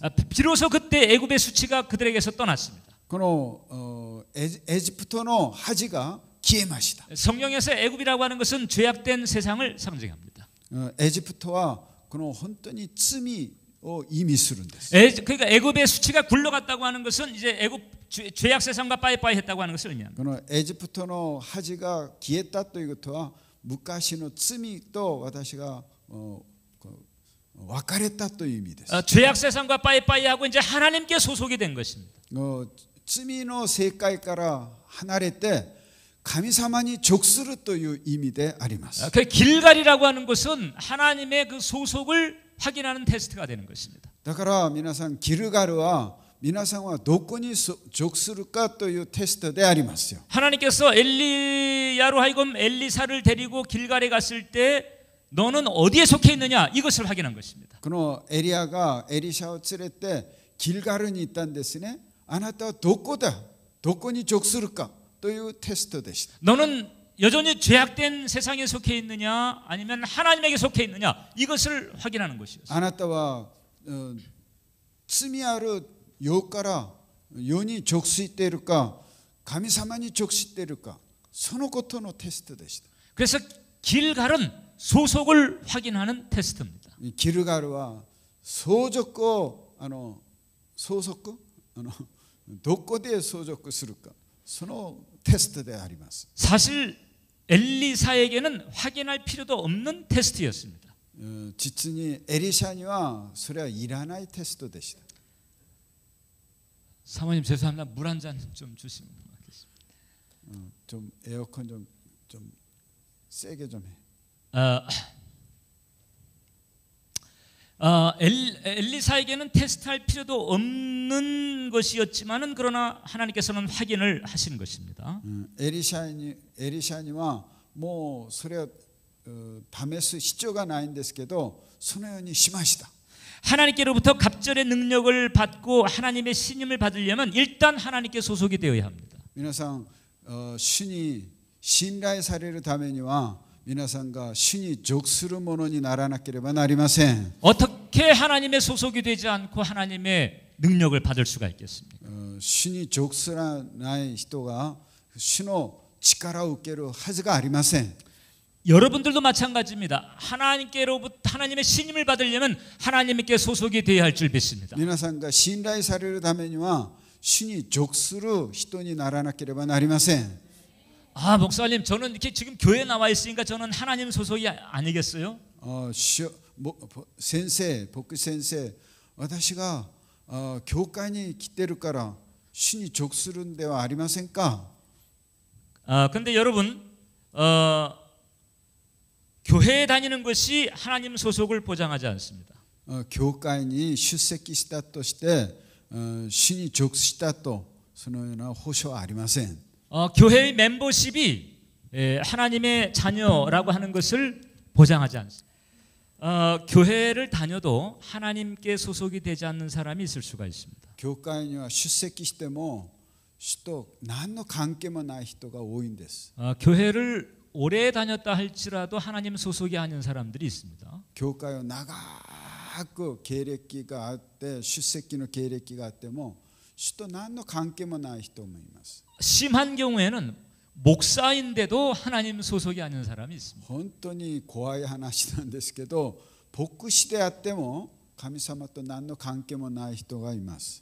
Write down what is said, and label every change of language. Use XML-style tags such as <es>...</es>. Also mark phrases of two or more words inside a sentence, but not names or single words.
<ko>비로소 그때 애굽의 수치가 그들에게서 떠났습니다.</ko> <ja>このエジプトの恥が消えました。</ja> <ko>성경에서 애굽이라고 하는 것은 죄악된 세상을 상징합니다.</ko> <ja>エジプトはこの本当に罪意味するんです。</ja> <ko>그러니까 애굽의 수치가 굴러갔다고 하는 것은 이제 애굽 죄악 세상과 빠이빠이 했다고 하는 것을 의미합니다.</ko> <ja>このエジプトの恥が消えたということは昔の罪と私が別れたという意味です。</ja> <ko>죄악 세상과 빠이빠이 하고 이제 하나님께 소속이 된 것입니다.</ko> <ja>罪の世界から離れて神様に属するという意味であります。</ja> <ko>그 길갈이라고 하는 것은 하나님의 그 소속을 확인하는 테스트가 되는 것입니다.</ko> <ja>だから皆さんギルガルは皆さんはどこに属するかというテストでありますよ。</ja> <ko>하나님께서 엘리야로 하여금 엘리사를 데리고 길갈에 갔을 때 너는 어디에 속해 있느냐 이것을 확인한 것입니다.</ko> <ja>このエリアがエリシャを連れてギルガルに行ったんですね。あなたはどこだ、どこに属するかというテストでした。</ja> <ko>너는 여전히 죄악된 세상에 속해 있느냐 아니면 하나님에게 속해 있느냐 이것을 확인하는 것이었어요.</ko> <ja>あなたは罪ある世から世に属しているか神様に属しているかそのことのテストでした。</ja> <ko>그래서 길갈은 소속을 확인하는 테스트입니다.</ko> <ja>ギルガルは相続を相続どこで相続するかそのテストであります。</ja> <ko>사실 엘리사에게는 확인할 필요도 없는 테스트였습니다.</ko> <ja>実にエリシャにはそれはいらないテストでした。</ja> <ko>사모님 죄송합니다. 물 한 잔 좀 주시면 고맙겠습니다. 좀 에어컨 좀 세게 좀 해. 엘리사에게는 테스트할 필요도 없는 것이었지만은 그러나 하나님께서는 확인을 하신 것입니다.</ko> <ja>エリシャにはもうそれを試す必要がないんですけどそのようにしました。</ja> <ko>하나님께로부터 갑절의 능력을 받고 하나님의 신임을 받으려면 일단 하나님께 소속이 되어야 합니다.</ko> <ja>皆さん主に信頼されるためには皆さんが主に属するものにならなければなりません。</ja> <ko>어떻게 하나님의 소속이 되지 않고 하나님의 능력을 받을 수가 있겠습니까?</ko> <ja>主に属すらない人が主の力を受けるはずがありません。</ja> <ko>여러분들도 마찬가지입니다. 하나님께로부터 하나님의 신임을 받으려면 하나님께 소속이 되어야 할 줄 믿습니다.</ko> <ja>皆さんが信頼されるためには主に属する人にならなければなりません。</ja> <ko>목사님 저는 이렇게 지금 교회에 나와 있으니까 저는 하나님 소속이 아니겠어요?</ko> <ja>先生、牧師先生、私が教会に来てるから主に属するんではありませんか?</ja> <ko>근데 여러분 교회에 다니는 것이 하나님 소속을 보장하지 않습니다.</ko> <ja>教会に出席したとして主に属したとそのような保証はありません。</ja> <ko>교회의 멤버십이 하나님의 자녀라고 하는 것을 보장하지 않습니다. 교회를 다녀도 하나님께 소속이 되지 않는 사람이 있을 수가 있습니다.</ko> <ja>教会には出席しても主と何の関係もない人が多いんです。</ja> <ko>교회를 오래 다녔다 할지라도 하나님 소속이 아닌 사람들이 있습니다.</ko> <ja>教会を長く経歴があって出席の経歴があっても主と何の関係もない人もいます。</ja> <ko>심한 경우에는 목사인데도 하나님 소속이 아닌 사람이 있습니다.</ko> <ja>本当に怖い話なんですけど牧師であっても神様と何の関係もない人がいます。</ja>